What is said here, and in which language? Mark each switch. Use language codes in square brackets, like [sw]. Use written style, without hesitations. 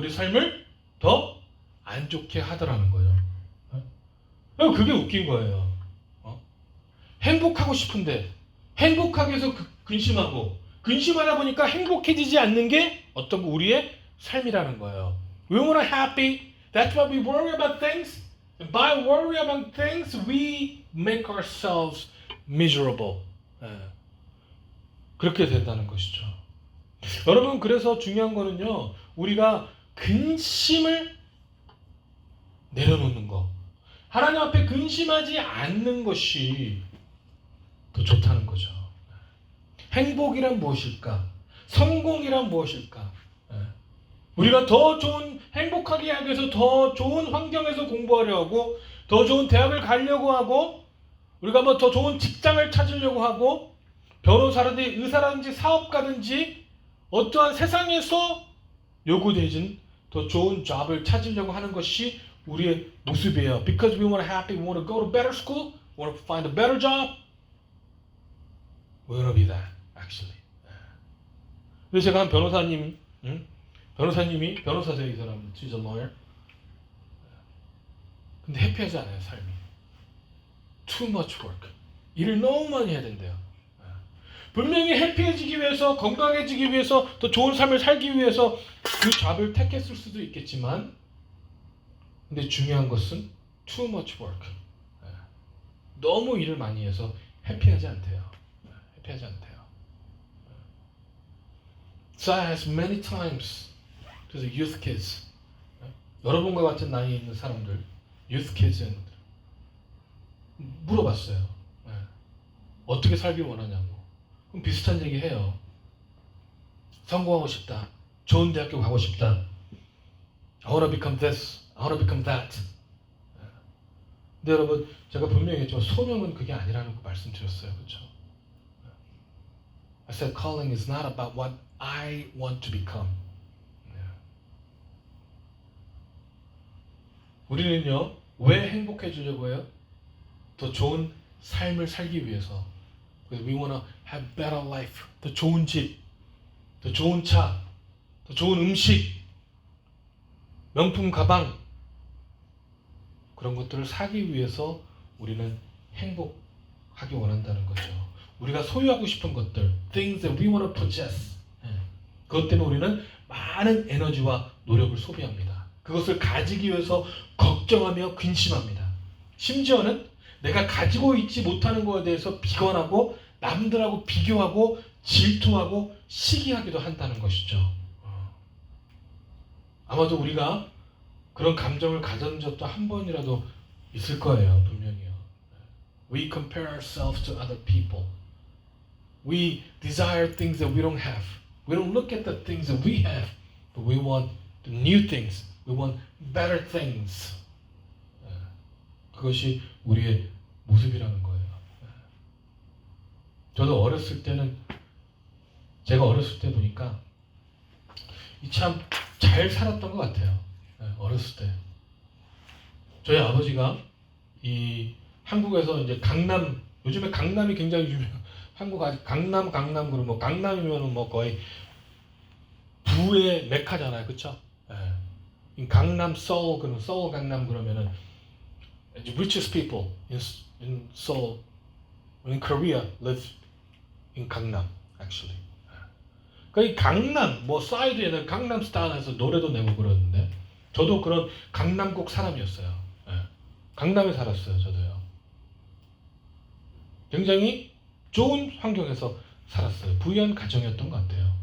[ko] 우리 삶을 더 안 좋게 하더라는 거예요. 그게 웃긴 거예요. 행복하고 싶은데 행복하기 위해서 근심하고 근심하다 보니까 행복해지지 않는 게 어떤 우리의 삶이라는 거예요. [en] We want to happy. That's why we worry about things. And by worry about things, we make ourselves miserable. [ko] 그렇게 된다는 것이죠. 여러분 그래서 중요한 거는요. 우리가 근심을 내려놓는 거. 하나님 앞에 근심하지 않는 것이 더 좋다는 거죠. 행복이란 무엇일까? 성공이란 무엇일까? 우리가 더 좋은 행복하게 하기 위해서 더 좋은 환경에서 공부하려 하고 더 좋은 대학을 가려고 하고 우리가 뭐 더 좋은 직장을 찾으려고 하고 변호사라든지 의사라든지 사업가든지 어떠한 세상에서 요구되진 더 좋은 잡을 찾으려고 하는 것이 우리의 모습이에요. [en] Because we want to happy, we want to go to better school, we want to find a better job. We want to be that, actually. [ko] 그래서 제가 한 변호사님이 변호사세요, 이 사람. [en] She's a lawyer. [ko] 근데 해피하지 않아요, 삶이. [en] Too much work. [ko] 일을 너무 많이 해야 된대요. 분명히 해피해지기 위해서, 건강해지기 위해서, 더 좋은 삶을 살기 위해서 그 잡을 택했을 수도 있겠지만 근데 중요한 것은 [en] too much work. [ko] 너무 일을 많이 해서 해피하지 않대요. 해피하지 않대요. [en] So I asked many times to the youth kids. [ko] 여러분과 같은 나이에 있는 사람들, [en] youth kids [ko] 는 물어봤어요. 어떻게 살길 원하냐고. 그럼 비슷한 얘기 해요. 성공하고 싶다. 좋은 대학교 가고 싶다. [en] I want to become this. I want to become that. [ko] 근데 여러분, 제가 분명히 했지만 소명은 그게 아니라는 거 말씀드렸어요. 그렇죠? [en] I said calling is not about what I want to become. [ko] 우리는요, 왜 행복해지려고 해요? 더 좋은 삶을 살기 위해서. [en] Because we want to have better life. [ko] 더 좋은 집, 더 좋은 차, 더 좋은 음식, 명품 가방. 그런 것들을 사기 위해서 우리는 행복하기 원한다는 거죠. 우리가 소유하고 싶은 것들, [en] things that we want to possess. [ko] 그것 때문에 우리는 많은 에너지와 노력을 소비합니다. 그것을 가지기 위해서 걱정하며 근심합니다. 심지어는 내가 가지고 있지 못하는 것에 대해서 비관하고 남들하고 비교하고 질투하고 시기하기도 한다는 것이죠. 아마도 우리가 그런 감정을 가진 적도 한 번이라도 있을 거예요. 분명히요. [en] We compare ourselves to other people. We desire things that we don't have. We don't look at the things that we have, but we want the new things. We want better things. [ko] 그것이 우리의 모습이라는 거예요. 저도 어렸을 때는 제가 어렸을 때 보니까 참 잘 살았던 것 같아요. 어렸을 때. 저희 아버지가 이 한국에서 이제 강남, 요즘에 강남이 굉장히 유명. 한국 아직 강남 그러면 뭐 강남이면은 뭐 거의 부의 메카잖아요, 그렇죠? 강남 서울 그러면 서울 강남 그러면은 [en] richest people in Seoul, in Korea live in 강남 actually. [ko] 그 강남 뭐 사이드에는 강남 스타일에서 노래도 내고 그러는데 저도 그런 강남국 사람이었어요. 강남에 살았어요, 저도요. 굉장히 좋은 환경에서 살았어요. 부유한 가정이었던 것 같아요.